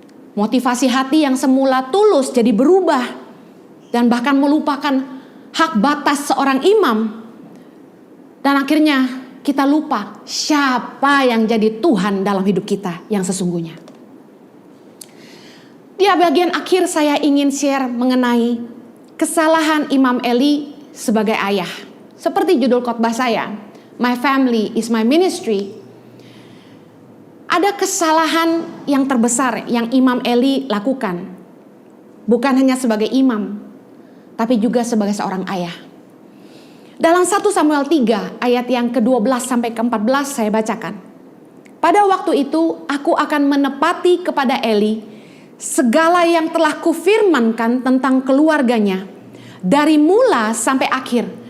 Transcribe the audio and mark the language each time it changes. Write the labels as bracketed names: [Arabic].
[Indonesian] Motivasi hati yang semula tulus jadi berubah dan bahkan melupakan hak batas seorang imam. Dan akhirnya kita lupa siapa yang jadi Tuhan dalam hidup kita yang sesungguhnya. Di bagian akhir saya ingin share mengenai kesalahan Imam Eli sebagai ayah. Seperti judul khotbah saya, [English] My Family is My Ministry. [Indonesian] Ada kesalahan yang terbesar yang Imam Eli lakukan. Bukan hanya sebagai imam, tapi juga sebagai seorang ayah. Dalam 1 Samuel 3 ayat yang ke-12 sampai ke-14 saya bacakan. Pada waktu itu aku akan menepati kepada Eli segala yang telah kufirmankan tentang keluarganya dari mula sampai akhir.